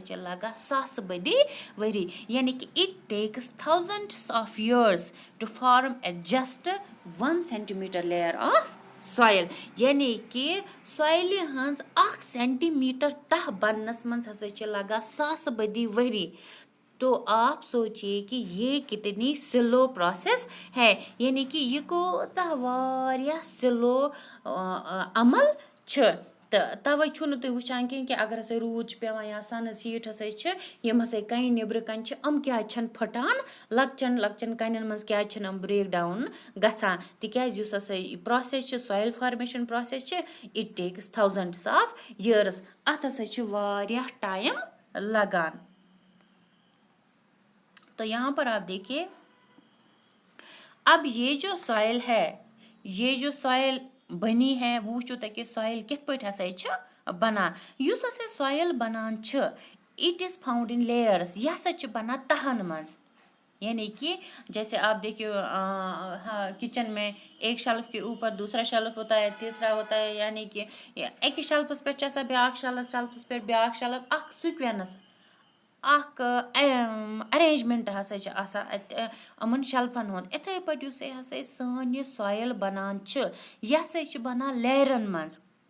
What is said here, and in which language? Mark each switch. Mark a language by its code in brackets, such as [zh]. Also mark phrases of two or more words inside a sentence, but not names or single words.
[ks] چھِ لَگان ساسہٕ بٔدی ؤری یعنی کہِ [en] it takes thousands of years to form a just 1 centimeter layer of soil [ks] یعنی کہ سویلہِ ہٕنٛز 1 سینٹی میٖٹر تَہہ بَننَس منٛز ہَسا چھِ لَگان ساسہٕ بٔدی ؤری [ur] تو آپ سوچیے کہ یہ کتنی [en] slow process [ur] ہے یعنی کہ [ks] یہِ کۭژاہ واریاہ سلو عمل چھُ تہٕ تَوَے چھُو نہٕ تُہۍ وٕچھان کینٛہہ کہِ اگر ہَسا روٗد چھُ پٮ۪وان یا سَنٕز ہیٖٹ ہَسا چھِ یِم ہَسا کَنہِ نیٚبرٕ کَنہِ چھِ یِم کیٛازِ چھَنہٕ پھٕٹان لۄکچَن لۄکچَن کَنٮ۪ن منٛز کیٛازِ چھِنہٕ یِم [en] break down [ks] گژھان تِکیٛازِ یُس ہَسا یہِ پرٛاسٮ۪س چھِ [en] soil formation process [ks] چھِ [en] it takes thousands of years [ks] اَتھ ہَسا چھِ واریاہ ٹایم لَگان [ur] تو یہاں پر آپ دیکھیے اب یہ جو سویل ہے یہ جو سویل بنی ہے [ks] وہ وٕچھو تۄہہِ کہِ سویل کِتھ پٲٹھۍ ہَسا چھِ بَنان یُس ہَسا سویل بَنان چھِ [en] it is found in layers [ks] یہِ ہَسا چھِ بَنان تَہَن منٛز [ur] یعنی کہ جیسے آپ دیکھیے کچن میں ایک شیلف کے اوپر دوسرا شیلف ہوتا ہے تیسرا ہوتا ہے [ks] یعنی کہ أکِس شیلفَس پٮ۪ٹھ چھِ آسان بیٛاکھ شیلف شیلفَس پٮ۪ٹھ بیٛاکھ شیلف اَکھ سِکوینَس اَکھ اَرینٛجمٮ۪نٛٹ ہَسا چھِ آسان اَتہِ یِمَن شَلفَن ہُنٛد اِتھَے پٲٹھۍ یُس ہَسا سٲنۍ یہِ سویِل بَنان چھِ یہِ ہَسا چھِ بَنان لیرَن منٛز